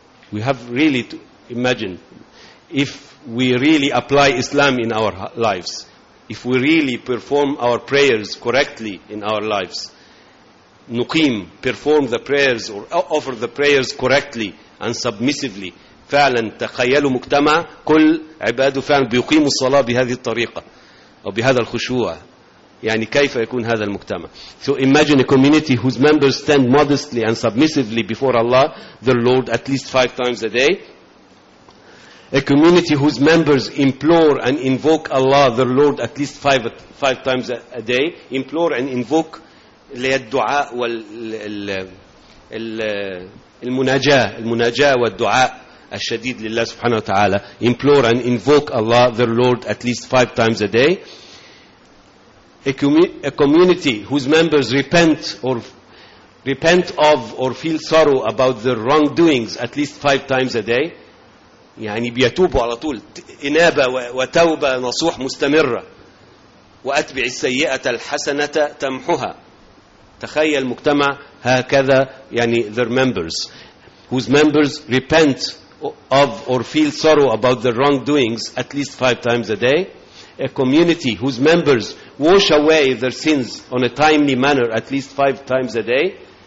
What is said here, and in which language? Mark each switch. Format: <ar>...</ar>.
<en>We have really to imagine if we really apply Islam in our lives, if we really perform our prayers correctly in our lives, نقيم perform the prayers or offer the prayers correctly and submissively.</en> <ar>فعلا تخيلوا مجتمع كل عباده فعلا بيقيموا الصلاة بهذه الطريقة أو بهذا الخشوع، يعني كيف يكون هذا المجتمع.</ar> <en>So imagine a community whose members stand modestly and submissively before Allah their Lord at least 5 times a day. A community whose members implore and invoke Allah their Lord at least five times a day. Implore and invoke</en> <ar>اللي هي الدعاء والمناجاة والدعاء الشديد لله سبحانه وتعالى.</ar> <en>Implore and invoke Allah their Lord at least 5 times a day. A community whose members repent of or feel sorrow about their wrongdoings at least 5 times a day.</en> <ar>يعني بيتوبوا على طول، إنابة وتوبة نصوح مستمرة، وأتبع السيئة الحسنة تمحها. تخيل مجتمع هكذا، يعني</ar> <en>their members whose members repent of or feel sorrow about their wrongdoings at least 5 times a day. A community whose members wash away their sins on a timely manner at least 5 times a day.</en>